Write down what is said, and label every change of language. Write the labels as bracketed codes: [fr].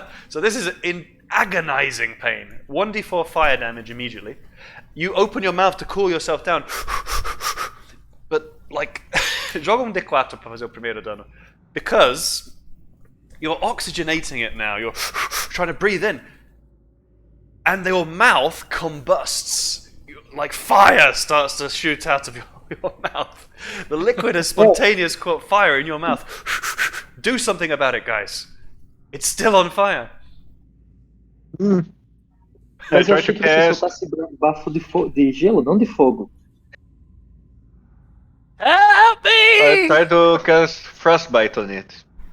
[en] So this is in agonizing pain. 1d4 fire damage immediately. You open your mouth to cool yourself down. But, like, [pt] joga um d4 para fazer o primeiro dano. [en] Because you're oxygenating it now. You're trying to breathe in. And your mouth combusts. Like fire starts to shoot out of your mouth. The liquid has spontaneous caught fire in your mouth. Do something about it, guys. It's still on fire. [pt] Mas eu achei que você soltasse bafo de gelo, não de fogo. [en] Help I me! try to cast frostbite on it.